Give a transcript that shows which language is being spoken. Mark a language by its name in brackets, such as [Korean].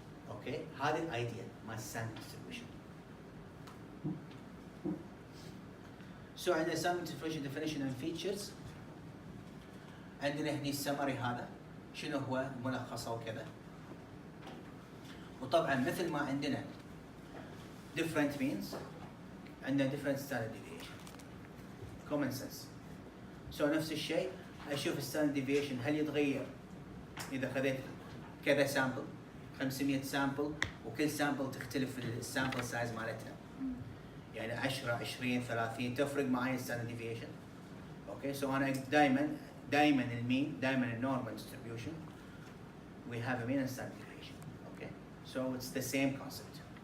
[Arabic] اوكي هذه الايديا مال sample distribution. [English] So عندنا sample distribution definition and features. [Arabic] عندنا هني السمري هذا شنو هو ملخصه وكذا. وطبعا مثل ما عندنا [English] different means [Arabic] عندنا different standard deviation. [English] common sense. [Arabic] So نفس الشيء اشوف standard deviation هل يتغير اذا خذيت كذا sample 500 سامبل وكل سامبل تختلف السامبل سايز مالتها. يعني 10 20 30 تفرق معي الستاندرد ديفيشن. اوكي سو انا دائما المين دائما النورمال ديستريبيوشن [English] we have a mean and standard deviation. Okay so it's the same concept.